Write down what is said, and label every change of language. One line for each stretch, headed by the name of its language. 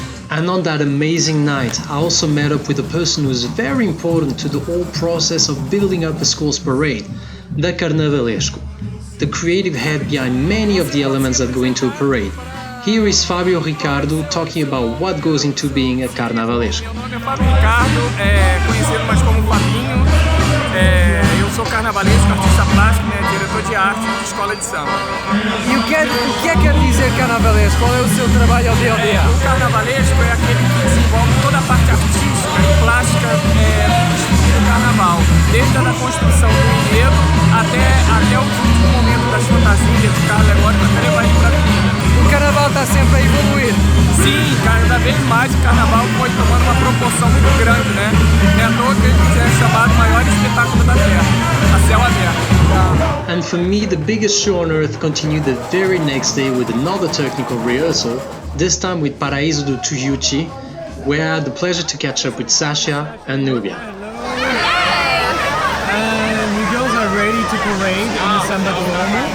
English: And on that amazing night, I also met up with a person who is very important to the whole process of building up a school's parade, the Carnavalesco, the creative head behind many of the elements that go into a parade. Here is Fabio Ricardo talking about what goes into being a Carnavalesco.
Portuguese: Meu nome é Fábio Ricardo, conhecido mais como Fabinho. Eu sou carnavalesco, artista plástico, diretor de arte de escola de samba. E o que é que quer dizer carnavalesco? Qual é o seu trabalho ao dia a dia? O carnavalesco é aquele que desenvolve toda a parte artística e plástica do carnaval, desde a construção do enredo até o último momento das fantasias, do carro alegórico, até levar ele para a vida. O carnaval está sempre a evoluir. Sim, cada vez mais o carnaval foi tomando uma proporção muito grande, né? É à toa que ele é chamado o maior espetáculo da Terra, a céu aberto.
English: And for me, the biggest show on earth continued the very next day with another technical rehearsal, this time with Paraíso do Tuiuti, where I had the pleasure to catch up with Sasha and Nubia. You girls are ready to parade in the Sambodromo?